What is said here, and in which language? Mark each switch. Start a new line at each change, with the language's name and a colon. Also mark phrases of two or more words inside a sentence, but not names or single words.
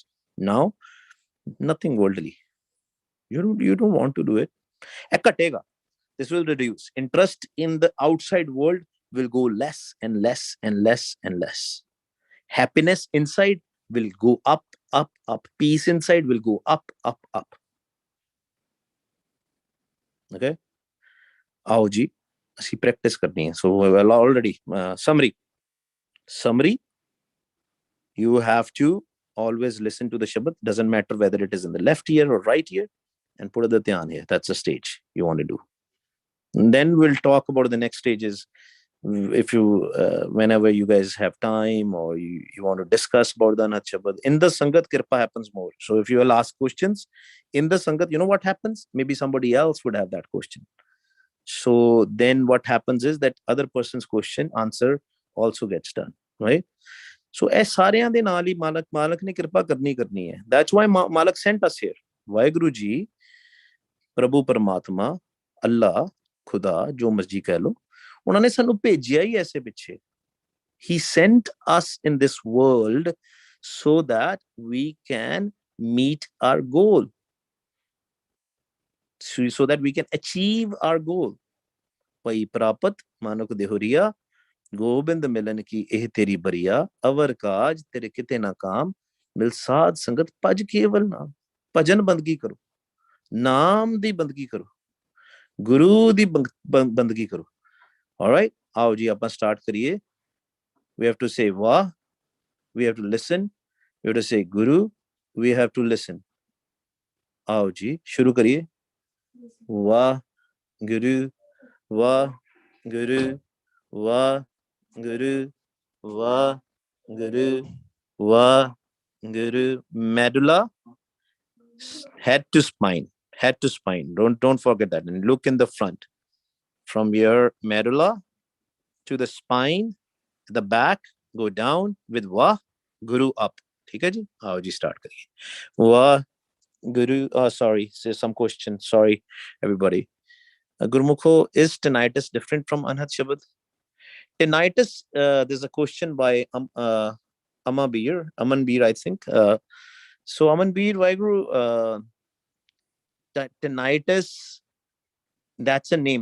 English: Now, nothing worldly. You don't want to do it. This will reduce. Interest in the outside world will go less and less and less and less. Happiness inside will go up, up, up. Peace inside will go up, up, up.
Punjabi: Okay? ਆਓ ਜੀ ਅਸੀਂ practice ਕਰਨੀ ਹੈ.
English: So well, already summary, you have to always listen to the shabad. Doesn't matter whether it is in the left ear or right ear, and put the dhyan here. That's the stage you want to do. And then we'll talk about the next stages. If you whenever you guys have time, or you want to discuss about the
Punjabi: ਅਨਹਦ ਸ਼ਬਦ
English: in the sangat, kirpa happens more. So if you will ask questions in the sangat, you know what happens? Maybe somebody else would have that question. So then what happens is that other person's question answer also gets done, right?
Punjabi: So ਇਹ ਸਾਰਿਆਂ ਦੇ ਨਾਲ ਹੀ ਮਾਲਕ ਨੇ ਕਿਰਪਾ ਕਰਨੀ ਹੈ.
English: That's why ਮਾਲਕ sent us here.
Punjabi: ਵਾਹਿਗੁਰੂ ਜੀ, ਪ੍ਰਭੂ ਪਰਮਾਤਮਾ, ਅੱਲਾ, ਖੁਦਾ, ਜੋ ਮਰਜੀ ਕਹਿ ਲੋ, ਉਹਨਾਂ ਨੇ ਸਾਨੂੰ ਭੇਜਿਆ ਹੀ ਐਸੇ ਪਿੱਛੇ.
English: He sent us in this world so that we can meet our goal. So that we can achieve our goal.
Punjabi: ਪਈ ਪ੍ਰਾਪਤ ਮਾਨੁਖ ਦੇਹੁਰੀਆ, ਗੋਬਿੰਦ ਮਿਲਨ ਕੀ ਏਹ ਤੇਰੀ ਬਰੀਆ, ਅਵਰ ਕਾਜ ਤੇਰੇ ਕਿਤੇ ਨਾ ਕਾਮ, ਮਿਲ ਸਾਧ ਸੰਗਤ ਭਜ ਕੇਵਲ ਨਾਮ. ਭਜਨ ਬੰਦਗੀ ਕਰੋ, ਨਾਮ ਦੀ ਬੰਦਗੀ ਕਰੋ, ਗੁਰੂ ਦੀ ਬੰਦਗੀ ਕਰੋ, गुरु दी बंदगी करो.
English: Alright,
Punjabi: ਆਓ ਜੀ ਅਪਣ ਸਟਾਰਟ ਕਰੀਏ.
English: We have to say वाह, we have to listen, we have to say guru, we have to listen.
Punjabi: ਆਓ ਜੀ ਸ਼ੁਰੂ ਕਰੀਏ. ਵਾਹ ਗੁਰੂ, ਵਾਹ ਗੁਰੂ, ਵਾਹ ਗੁਰੂ, ਵਾ, ਗੁਰੂ, ਵਾ, ਗੁਰੂ, Va, Guru.
English: Medulla, head to spine, head to spine. Don't forget that. And look in the front. From your medulla to the spine, the back, go down with
Punjabi: ਵਾ, ਗੁਰੂ
English: up.
Punjabi: ਠੀਕ ਹੈ ਜੀ? ਆਓ ਜੀ start ਕਰੀਏ. ਵਾ, ਗੁਰੂ.
English: Oh, sorry. Say some question. Sorry, everybody. Gurmukho, is tinnitus different from anhad shabad? Tinnitus, there's a question by Aman Beer, I think. So Aman Beer, Vaiguru, tinnitus, that's a name.